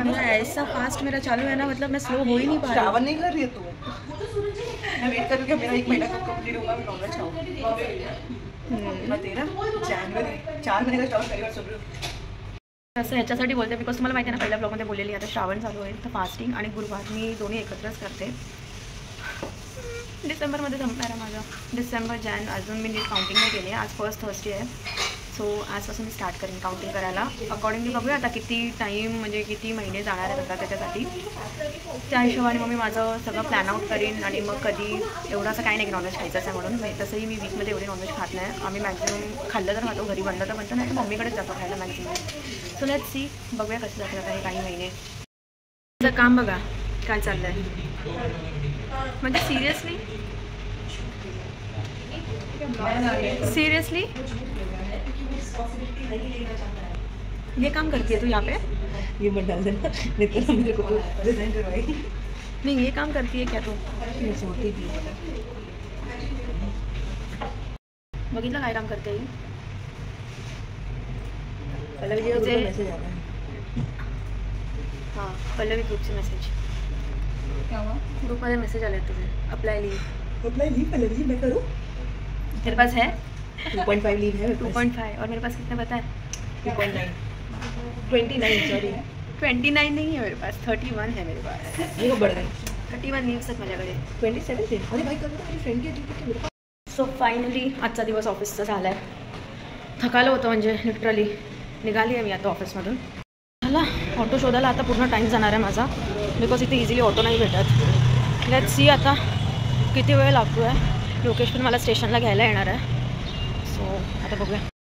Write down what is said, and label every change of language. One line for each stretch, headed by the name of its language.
Hindi: ऐसा फास्ट मेरा चालू है ना, मतलब मैं स्लो हो ही नहीं पा रही. श्रावण नहीं कर रही है तू? मैं वेट कर रही हूँ, मेरा 1 महीना कब कंप्लीट होगा, मैं नॉनवेज खाऊंगी. तेरा जनवरी 4 महीने का स्टार्ट करेगा सब.
Marathi: असं ह्याच्यासाठी बोलते बिकॉज तुम्हाला माहिती आहे ना, पहिल्या ब्लॉगमध्ये बोललेली आता श्रावण चालू आहे, तर फास्टिंग आणि गुरुवार मी दोन्ही एकत्रच करते. डिसेंबरमध्ये संपणार आहे माझं. डिसेंबर जॅन अजून मी नीट काउंटिंग नाही केली आहे. आज फर्स्ट थर्सडे आहे, सो आजपासून मी स्टार्ट करेन काउंटिंग करायला. अकॉर्डिंगली बघूया आता किती टाईम म्हणजे किती महिने जाणार आहेत आता त्याच्यासाठी. त्या हिशोबाने मग मी माझं सगळं प्लॅन आउट करीन आणि मग कधी एवढं असं काही नाही की नॉनव्हेज खायचं आहे म्हणून. तसंही मी वीकमध्ये एवढे नॉनव्हेज खात नाही. आम्ही मॅक्झिमम खाल्लं तर खातो, घरी बनलं तर बनतं, नाही तर मम्मीकडेच जातो खायला मॅक्झिमम. सो लेट्स सी, बघूया कसं जातं आता हे काही महिने. माझं काम बघा काय चाललं आहे, म्हणजे सिरियसली
Hindi: ये काम करती है तू यहाँ पे? ये मत डाल देना, नहीं तो मेरे को रिजाइन करवाई. नहीं, ये काम करती है क्या तू? मैं सोती थी.
Marathi: बघितलं काय काम करते ही?
Hindi: पल्लवी जी का मैसेज आ रहा है.
Marathi: हाँ, पल्लवी ग्रुपचे मेसेज.
Hindi: क्या हुआ?
Marathi: ग्रुपमध्ये मेसेज आले तुझे, apply leave.
Hindi: Apply leave Pallavi मैं करूँ? तेरे पास है 2.5 लीव है. 2.5 और मेरे पास कितने पता है? 2.9 29 सॉरी 29 नहीं है मेरे पास, 31 है मेरे पास. ये बढ़ गई
Marathi: 31 लीव्स आहेत माझ्याकडे.
Hindi: 27 थे. अरे भाई कल मेरी फ्रेंड की ड्यूटी मेरे पास.
Marathi: सो फायनली आजचा दिवस ऑफिसचा झाला आहे. थकालं होतं म्हणजे लिटरली. निघाली आहे मी आता ऑफिसमधून. मला ऑटो शोधायला आता पूर्ण टाईम जाणार आहे माझा, बिकॉज इथे इझिली ऑटो नाही भेटत. लेट्स सी आता किती वेळ लागतो आहे. लोकेश पण मला स्टेशनला घ्यायला येणार आहे, सो आता बघूया.